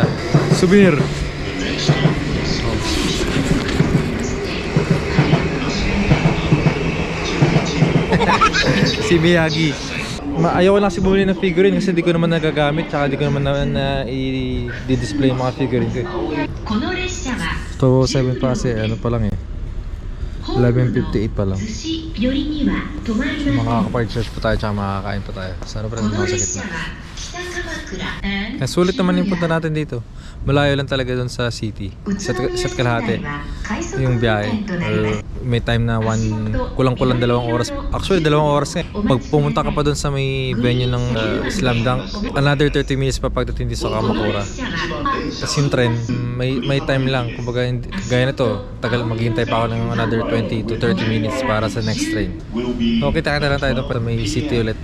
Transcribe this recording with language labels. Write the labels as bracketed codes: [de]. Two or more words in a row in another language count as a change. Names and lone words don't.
[tl] Souvenir. Si Miyagi. Ayaw ko lang si bumili ng figurine kasi di ko naman nagagamit, tsaka di ko naman i-display yung mga figurine ko. [ja] この列車は [tl] So 7 pa kasi ano pa lang eh, 11:58 pa lang. [ja] 寿司寄りには止まりません。 [tl] Makakapag-charge pa tayo tsaka makakain pa tayo. Sana pa rin [ja] この [tl] nasa [ja] 列車 [tl] gitna. [ja] は北鎌倉 and [tl] Sulit naman yung punta natin dito. Malayo lang talaga doon sa city. Isa't kalahati yung biyahe. Or may time na kulang-kulang 2 oras. Actually 2 oras nga. Pag pumunta ka pa doon sa may venue ng Slam Dunk, [en] another 30 minutes [tl] pa pagdating dito sa Kamakura. Tapos yung tren, may time lang. Kumbaga, gaya na to, tagal maghihintay pa ako ng [en] another 20 to 30 minutes [tl] para sa [en] next train. [tl] So, kita lang tayo doon para may city ulit.